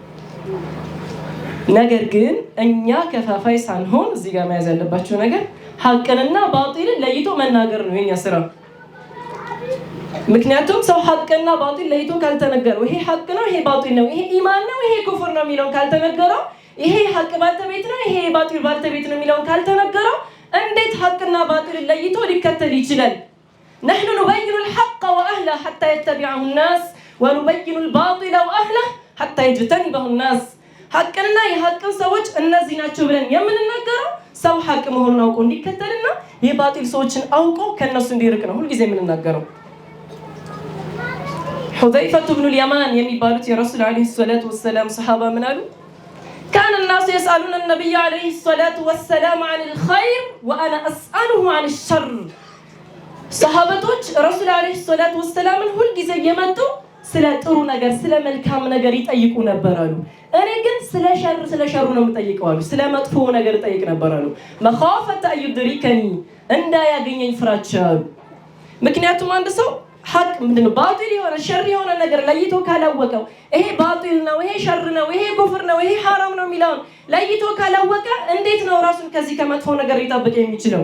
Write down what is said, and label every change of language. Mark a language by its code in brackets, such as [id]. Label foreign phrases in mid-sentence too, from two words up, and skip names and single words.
[am] ነገር ግን እኛ ከፋፋይ ሳንሆን እዚህ ጋር መያዝ ያለባቸው ነገር ሐቅንና ባጢልን ለይቶ መናገር ነው የኛ ስራ። ምክንያቱም ሰው ሐቅና ባጢል ለይቶ ካልተነገረው ይሄ ሐቅ ነው፣ ይሄ ባጢል ነው፣ ይሄ ኢማን ነው፣ ይሄ ኩፍር ነው የሚለው ካልተነገረው፣ ይሄ ሐቅ ባልተቤት ነው፣ ይሄ ባጢል ባልተቤት ነው የሚለው ካልተነገረው እንዴት ሐቅና ባጢልን ለይቶ ሊከተል ይችላል? [ar] نحن نبين الحق واهله حتى يتبعه الناس ونبين الباطل واهله حتى يجتنبه الناس [am] ሐቅና የሐቅን ሰዎች እነዚህ ናቸው ብለን የምንናገረው ሰው ሐቅ መሆኑን አውቆ እንዲከተልና የባጢል ሰዎችን አውቆ ከነሱ እንዲርቅ ነው ሁልጊዜ የምንናገረው። حذيفة بن اليمان የሚባሉት የረሱል [ar] عليه الصلاة والسلام [am] ሰሃባ ምን አሉ? [ar] كان الناس يسألون النبي عليه الصلاة والسلام عن الخير وأنا أسأله عن الشر [am] ሰሃበቶች ረሱል [ar] عليه الصلاة والسلام [am] ሁልጊዜ እየመጡ ስለ ጥሩ ነገር ስለ መልካም ነገር ይጠይቁ ነበር አሉ። እኔ ግን ስለ ሸሩ ነው የምጠይቀው አሉ። ስለ መጥፎ ነገር ጠይቅ ነበር አሉ። [ar] مخافة أن يدركني [am] እንዳያገኘኝ ፍራቻ አሉ። ምክንያቱም አንድ ሰው ሐቅ ምንድነው ባጢል የሆነ ሸር የሆነ ነገር ለይቶ ካላወቀው ይሄ ባጢል ነው፣ ይሄ ሸር ነው፣ ይሄ ኩፍር ነው፣ ይሄ ሐራም ነው የሚለውን ለይቶ ካላወቀ እንዴት ነው ራሱን ከዚህ ከመጥፎ ነገር ሊጠብቅ የሚችለው?